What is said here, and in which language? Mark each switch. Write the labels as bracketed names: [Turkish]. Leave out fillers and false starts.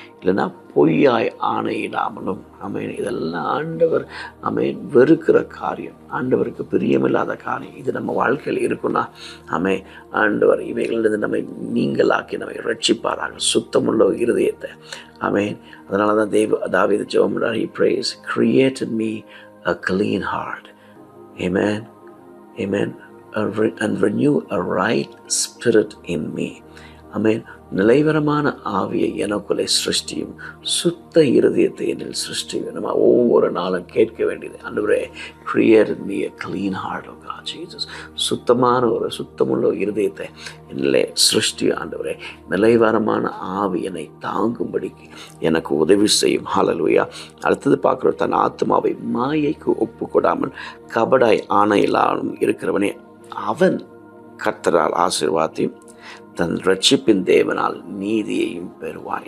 [Tamil] இல்லைன்னா பொய்யாய் ஆணையிடாமலும். ஆமென். இதெல்லாம் ஆண்டவர் ஆமென் வெறுக்கிற காரியம், ஆண்டவருக்கு பிரியமில்லாத காரியம். இது நம்ம வாழ்க்கையில் இருக்குன்னா ஆமென் ஆண்டவர் இவைகளிலிருந்து நம்மை நீங்களாக்கி நம்மை ரட்சிப்பாராக, சுத்தமுள்ள இருதயத்தை. ஆமென். அதனால தான் தாவீது ஜெபம் பண்றார். [English] He prays, created me a clean heart. Amen. Amen. And renew a right spirit in me. [Tamil] ஆமென். நிலைவரமான ஆவியை எனக்குள்ளே சிருஷ்டியும், சுத்த இருதயத்தை என்னில் சிருஷ்டியும். நம்ம ஒவ்வொரு நாளும் கேட்க வேண்டியது, ஆண்டவரே [English] created me a clean heart, oh God Jesus. [Tamil] சுத்தமுள்ள இருதயத்தை என்னிலே சிருஷ்டி ஆண்டவரே. நிலைவரமான ஆவி என்னை தாங்கும்படிக்கு எனக்கு உதவி செய்யும். ஹல்லேலூயா. அடுத்தது பார்க்குறோம், தன் ஆத்துமாவை மாயைக்கு ஒப்புக்கொடாமல் கபடாய் ஆணையில்லாமல் இருக்கிறவனே அவன் கர்த்தரால் ஆசீர்வாதத்தையும் தன் ரட்சிப்பின் தேவனால் நீதியையும் பெறுவான்.